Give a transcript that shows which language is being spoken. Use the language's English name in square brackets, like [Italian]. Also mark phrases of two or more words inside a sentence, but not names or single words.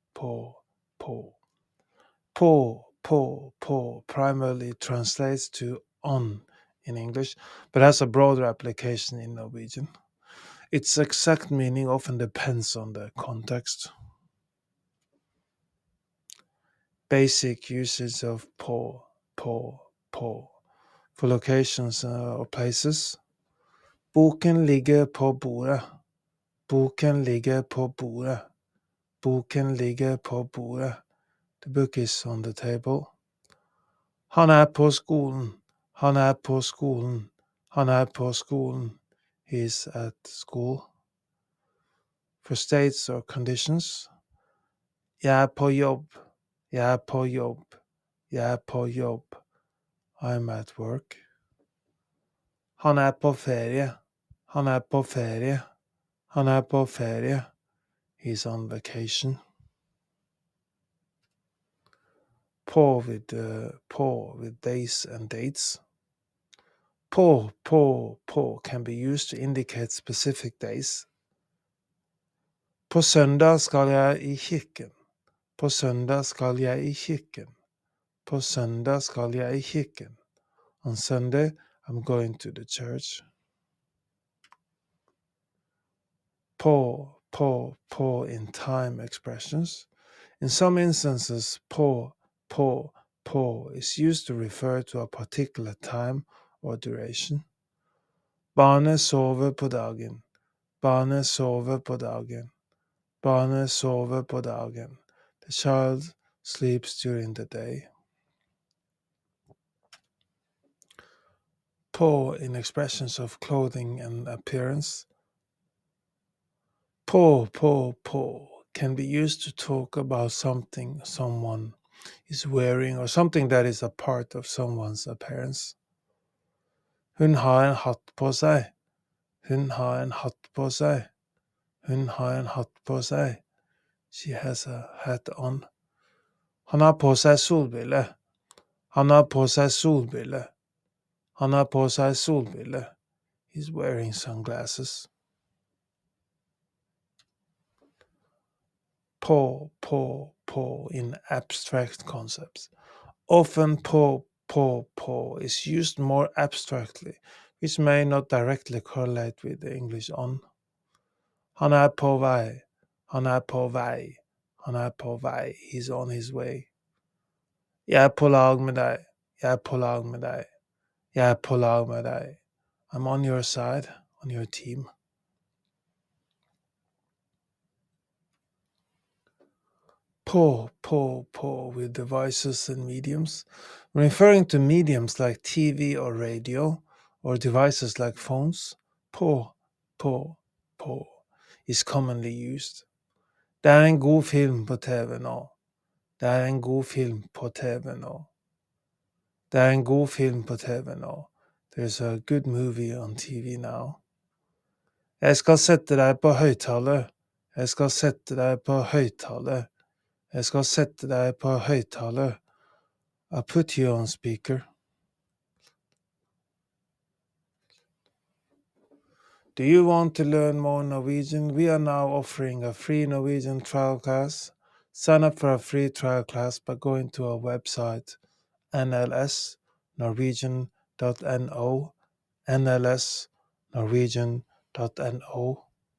[English] Po primarily translates to on in English, but has a broader application in Norwegian. Its exact meaning often depends on the context. Basic usage of po for locations or places. [Norwegian] Boken ligger på bordet. Boken ligger på bordet. Boken ligger på bordet. [English] The book is on the table. [Norwegian] Han er på skolen. Han er på skolen. Han er på skolen. [English] He's at school. For states or conditions. [Norwegian] Jeg er på jobb. Jeg er på jobb. Jeg er på jobb. [English] I'm at work. [Norwegian] Han er på ferie. Han er på ferie. Han er på ferie. [English] He's on vacation. På with days and dates. På can be used to indicate specific days. [Norwegian] På søndag skal jeg i kirken. På søndag skal jeg i kirken. På søndag skal jeg i kirken. [English] On Sunday, I'm going to the church. På in time expressions. In some instances, på is used to refer to a particular time or duration. [Norwegian] Barnet sover på dagen. Barnet sover på dagen. Barnet sover på dagen. [English] The child sleeps during the day. På in expressions of clothing and appearance. På can be used to talk about something someone is wearing or something that is a part of someone's appearance. [Norwegian] Hun har en hatt på seg. Hun har en hatt på seg. Hun har en hatt på seg. [English] She has a hat on. [Norwegian] Han har på seg solbriller. Han har på seg solbriller. Han har på seg solbriller. [English] He's wearing sunglasses. På in abstract concepts. Often på is used more abstractly, which may not directly correlate with the English on. [Norwegian] Han er på vei. Han er på vei. Han er på vei. [English] He's on his way. [Norwegian] Jeg er på lag med deg. Jeg er på lag med deg. Jeg er på lag med deg. [English] I'm on your side, on your team. På with devices and mediums. Referring to mediums like TV or radio, or devices like phones, på is commonly used. [Norwegian] Det er en god film på TV nå. Det er en god film på TV nå. Det er en god film på TV nå. [English] There's a good movie on TV now. [Norwegian] Jeg skal sette deg på høyttaler. Jeg skal sette deg på høyttaler. Jeg skal sette deg på høyttaler. [English] I'll put you on speaker. Do you want to learn more Norwegian? We are now offering a free Norwegian trial class. Sign up for a free trial class by going to our website nlsnorwegian.no nlsnorwegian.no